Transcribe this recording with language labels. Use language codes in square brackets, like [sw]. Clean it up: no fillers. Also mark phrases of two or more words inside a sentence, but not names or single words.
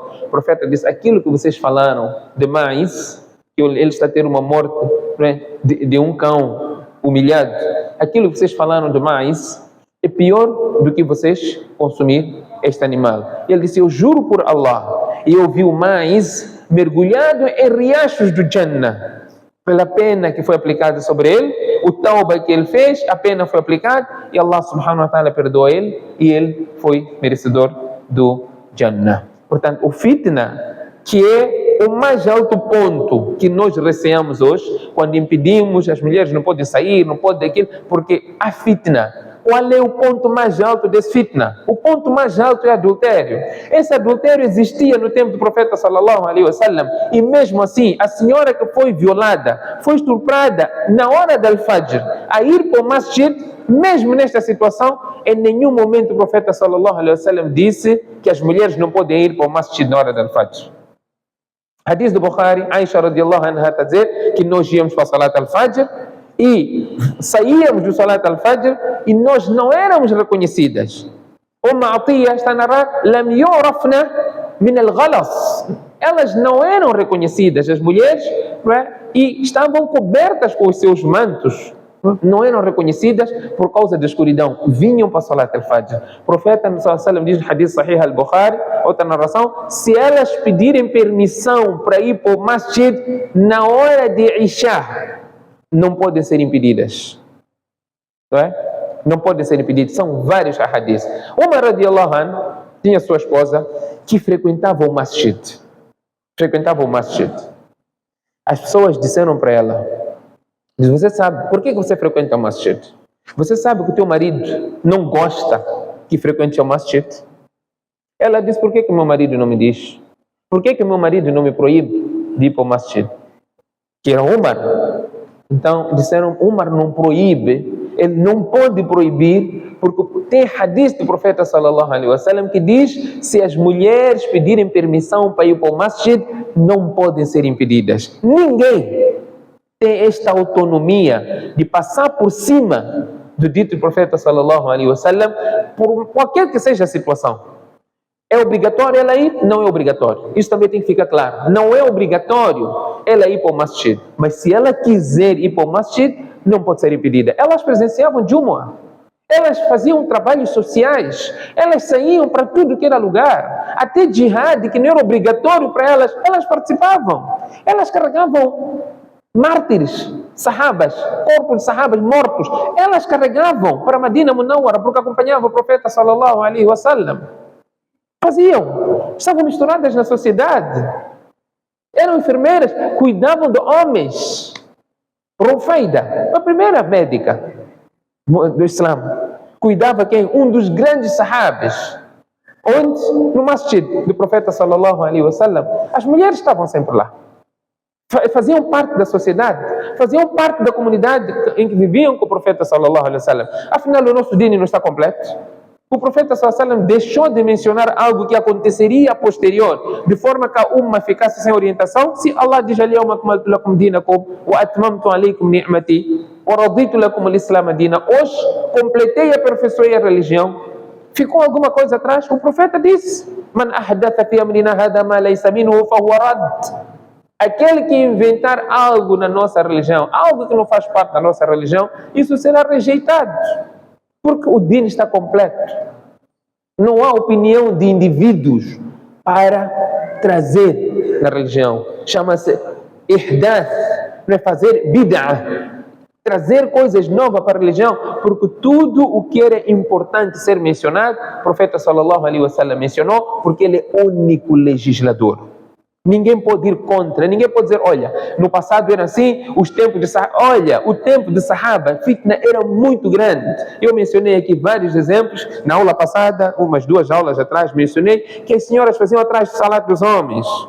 [pt] O profeta disse: aquilo que vocês falaram demais, que ele está a ter uma morte, né, de um cão humilhado, aquilo que vocês falaram demais é pior do que vocês consumir este animal. Ele disse: eu juro por Allah, e eu vi o mais mergulhado em riachos do Jannah, pela pena que foi aplicada sobre ele, o tauba que ele fez, a pena foi aplicada, e Allah [ar] سبحانه وتعالى [pt] perdoou ele, e ele foi merecedor do Jannah. Portanto, o fitna, que é o mais alto ponto que nós receamos hoje, quando impedimos, as mulheres não podem sair, não podem aquilo, porque a fitna. Qual é o ponto mais alto desse fitna? O ponto mais alto é adultério. Esse adultério existia no tempo do profeta [ar] صلى الله عليه وسلم, [pt] e mesmo assim, a senhora que foi violada, foi estuprada na hora do Fajr, a ir para o masjid, mesmo nesta situação, em nenhum momento o profeta [ar] صلى الله عليه وسلم [pt] disse que as mulheres não podem ir para o masjid na hora do Fajr. Hadith do Bukhari, Aisha [ar] رضي الله عنها [pt] está a dizer que nós íamos para a [ar] صلاة الفجر, [pt] e saíamos do [ar] صلاة الفجر [pt] e nós não éramos reconhecidas. Atiya está a narrar: [ar] لم يعرفن من الغلس. [pt] Elas não eram reconhecidas, as mulheres, não é? E estavam cobertas com os seus mantos, não eram reconhecidas por causa da escuridão. Vinham para [ar] صلاة الفجر. [pt] O profeta [ar] صلى الله عليه وسلم [pt] diz no [ar] حديث صحيح البخاري, [pt] outra narração: se elas pedirem permissão para ir para o masjid na hora de Isha, não podem ser impedidas, não é? Não podem ser impedidas. São vários hadiths. Umar [ar] رضي الله عنه [pt] tinha sua esposa que frequentava o masjid. As pessoas disseram para ela: você sabe por que você frequenta o masjid? Você sabe que o teu marido não gosta que frequente o masjid? Ela disse: por que meu marido não me diz? Por que meu marido não me proíbe de ir para o masjid? Que era Umar. Então disseram: Umar não proíbe, ele não pode proibir, porque tem hadith do profeta [ar] صلى الله عليه وسلم [pt] que diz: se as mulheres pedirem permissão para ir para o masjid, não podem ser impedidas. Ninguém tem esta autonomia de passar por cima do dito do profeta [ar] صلى الله عليه وسلم, [pt] por qualquer que seja a situação. É obrigatório ela ir? Não é obrigatório. Isso também tem que ficar claro. Não é obrigatório ela ir para o masjid. Mas se ela quiser ir para o masjid, não pode ser impedida. Elas presenciavam Jumu'ah. Elas faziam trabalhos sociais. Elas saíam para tudo que era lugar. Até jihad, que não era obrigatório para elas, elas participavam. Elas carregavam mártires, sahabas, corpos de sahabas mortos. Elas carregavam para Madina Munawwara, porque acompanhavam o profeta [ar] صلى الله عليه وسلم. [pt] Faziam, estavam misturadas na sociedade, eram enfermeiras, cuidavam de homens. Rufeida, a primeira médica do Islã, cuidava quem? Um dos grandes sahabas. Onde? No masjid do profeta [ar] صلى الله عليه وسلم. [pt] As mulheres estavam sempre lá, faziam parte da sociedade, faziam parte da comunidade em que viviam com o profeta [ar] صلى الله عليه وسلم. [pt] Afinal, o nosso dino não está completo. O profeta [ar] صلى الله عليه وسلم [pt] deixou de mencionar algo que aconteceria posterior, de forma que a umma ficasse sem orientação. Se Allah diz: [ar] اليوم أكملت لكم دينكم وأتممت عليكم نعمتي ورضيت لكم الإسلام دينا, [pt] hoje completei e aperfeiçoei a religião. Ficou alguma coisa atrás? O profeta disse: [ar] من أحدث في أمرنا هذا ما ليس منه فهو رد. [pt] Aquele que inventar algo na nossa religião, algo que não faz parte da nossa religião, isso será rejeitado. Porque o dino está completo. Não há opinião de indivíduos para trazer na religião. Chama-se ihdath, não é fazer bid'ah. Trazer coisas novas para a religião, porque tudo o que era importante ser mencionado, o profeta [ar] صلى الله عليه وسلم [pt] mencionou, porque ele é o único legislador. Ninguém pode ir contra, ninguém pode dizer, olha, no passado era assim, os tempos de Sahaba, olha, o tempo de Sahaba, a fitna era muito grande. Eu mencionei aqui vários exemplos, na aula passada, umas 2 aulas atrás, mencionei que as senhoras faziam atrás do salário dos homens.